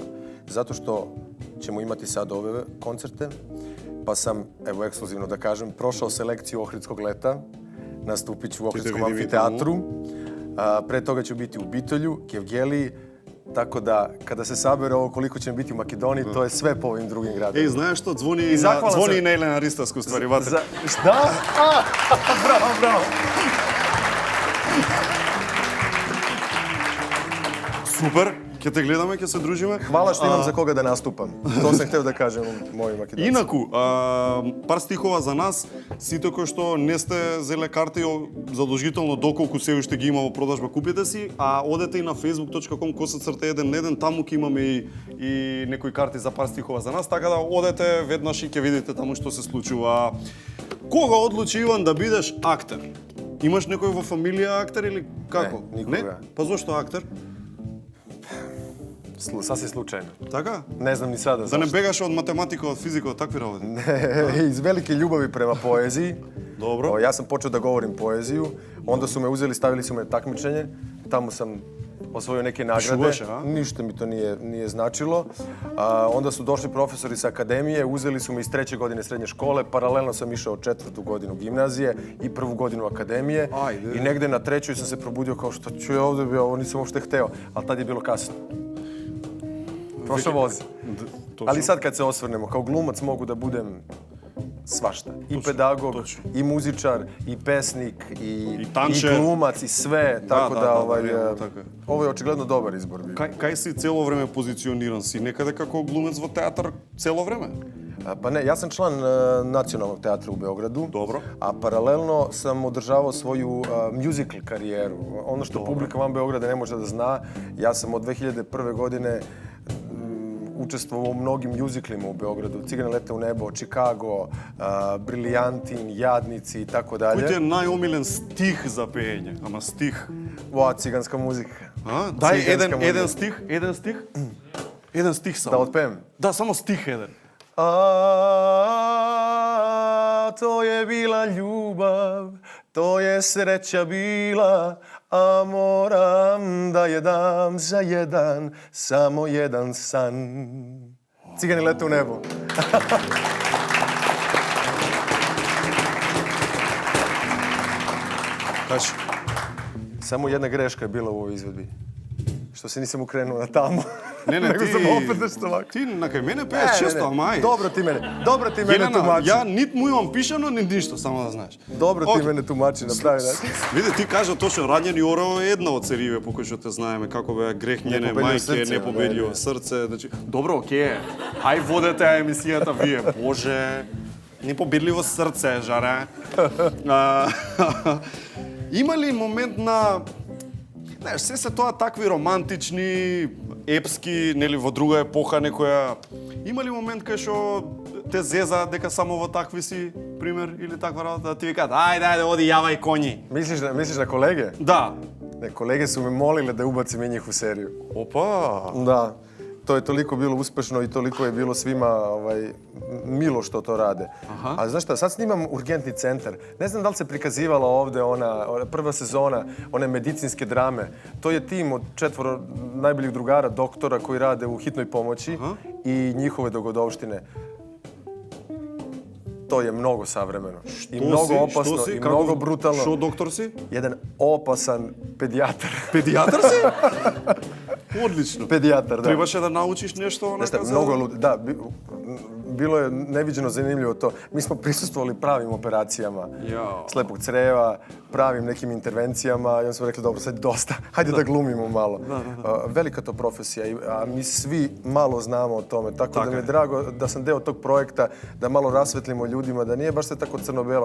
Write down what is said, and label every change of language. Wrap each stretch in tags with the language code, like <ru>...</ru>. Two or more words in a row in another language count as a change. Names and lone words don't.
<sr>Zato što ćemo imati sad ove koncerte, pa sam, evo ekskluzivno da kažem, prošao selekciju Ohridskog leta. Nastupit ću u Ohridskom amfiteatru. Pre toga ću biti u Bitolju, Kevgeliji. Tako da, kada se sabere ovo koliko će biti u Makedoniji, to je sve po ovim drugim gradovima.</sr> <mk>Знаеш што, звони и на Елена Ристовска, ствари, ватре.</mk> <sr>Šta? Bravo.</sr> <mk>Супер, ќе те гледаме, ќе се дружиме.</mk> <sr>Hvala što imam za koga da nastupam. To sam hteo da kažem mojim Makedoncima.</sr> <mk>Инаку, пар стихова за нас, сите кои што не сте зеле карти, задолжително доколку се уште ги има во продажба, купите си, а одете и на facebook.com/1 таму ќе имаме и некои карти за пар стихова за нас, така да одете веднаш и ќе видите таму што се случува. Кога одлучи Иван да бидеш актер? Имаш некој во фамилија актер или како? Не, никога. Па зошто актер?</mk> <sr>Sasvim slučajno.</sr> <mk>Така?</mk> <sr>Ne znam ni sada zašto.</sr> <mk>Да не бегаш од математика, од физика, од такви работи?</mk> <sr>Ne, iz velike ljubavi prema poeziji. Dobro. Ja sam počeo da govorim poeziju, onda su me uzeli, stavili su me na takmičenje, tamo sam osvojio neke nagrade. Šubaš, a? Ništa mi to nije značilo. Onda su došli profesori sa akademije, uzeli su me iz 3. godine srednje škole, paralelno sam išao 4. godinu gimnazije i 1. godinu akademije. I negde na 3. sam se probudio kao što ću ja ovdje, ovo nisam uopšte hteo, ali tad je bilo kasno. Prošao voz. Ali sad kad se osvrnemo, kao glumac mogu da budem svašta. I pedagog, i muzičar, i pesnik, i glumac, i sve. Tako da, ovo je očigledno dobar izbor.</sr> <mk>Кај си цело време позициониран? Си некаде како глумец во театар цело време?</mk> <sr>Pa ne, ja sam član Nacionalnog teatra u Beogradu. Dobro. A paralelno sam održavao svoju musical karijeru. Ono što publika van Beograda ne može da zna, ja sam od 2001. godine učestvovao u mnogim mjuziklima u Beogradu. Cigani lete u nebo, Chicago, Briljantin, Jadnici i tako dalje. Koji ti je najomiljen stih za pejenje?</sr> <mk>Ама stih.</mk> <sr>Ciganska muzika.</sr> <mk>Дай еден стих. Еден стих само. Да отпеем? Да, само стих еден.</mk> <sr>To je bila ljubav, to je sreća bila, a moram da je dam za jedan, samo jedan san. Cigani lete u nebo. Kaži. Samo jedna greška je bila u ovoj izvedbi. Što se nisam ukrenuo na tamo. Ne, nego sam opet nešto ovako.</sr> <mk>Ти на кај мене пееш често, ама ај.</mk> <sr>Dobro ti mene tumači.</sr> <mk>Ја нит му имам пишано, ни ништо, само да знаеш.</mk> <sr>Dobro ti mene tumači na pravi način.</sr> <mk>Види, ти кажа точно, Раѓани Орел е една од сериите по кои што те знаеме, како бе грех нjeне мајке, непобедливо срце, значи добро, окей. Ај водете емисијата вие, боже. Непобедливо срце, жаре. Има ли момент на знаеш, се тоа такви романтични, епски, нели во друга епоха некоја. Има ли момент кај што те зеза дека само во такви си, пример, или таква работа, да ти викаат, ајде, оди, јавај коњи. Мислиш на колеге? Да.</mk> <sr>Ne, kolege su me molile da ubacim i njih u seriju. Opa! Da. To je toliko bilo uspešno i toliko je bilo svima milo što to rade. A znaš šta, sad snimam Urgentni centar. Ne znam da li se prikazivala ovde ona prva sezona, one medicinske drame. To je tim od 4 najboljih drugara, doktora koji rade u hitnoj pomoći i njihove dogodovštine. To je mnogo savremeno. I mnogo opasno i mnogo brutalno.</sr> <mk>Što doktor si?</mk> <sr>Jedan opasan pedijatar.</sr> <mk>Pedijatar si? Одлично. Педијатар, да. Требаше да научиш нешто онака за... Много луд, да.</mk> <sr>Bilo je neviđeno zanimljivo to. Mi smo prisustvovali pravim operacijama slepog creva, pravim nekim intervencijama i onda smo rekli, dobro, sad dosta, hajde da glumimo malo. Velika to profesija, a mi svi malo znamo o tome, tako da mi je drago da sam deo tog projekta, da malo rasvetlimo ljudima, da nije baš sve tako crno-belo.</sr>